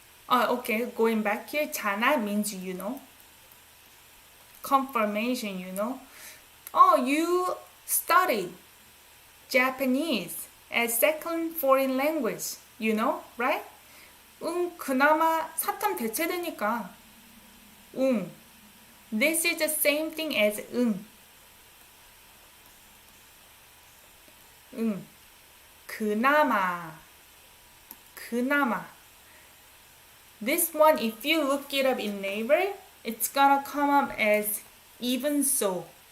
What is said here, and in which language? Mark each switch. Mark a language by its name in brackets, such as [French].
[English] Okay, going back here. 자나 means you know. Confirmation, you know. Oh, you studied Japanese as second foreign language. You know, right? [Korean] 그나마 사탐 대체되니까. [English] This is the same thing as 그나마. This one, if you look it up in Naver, it's gonna come up as even so.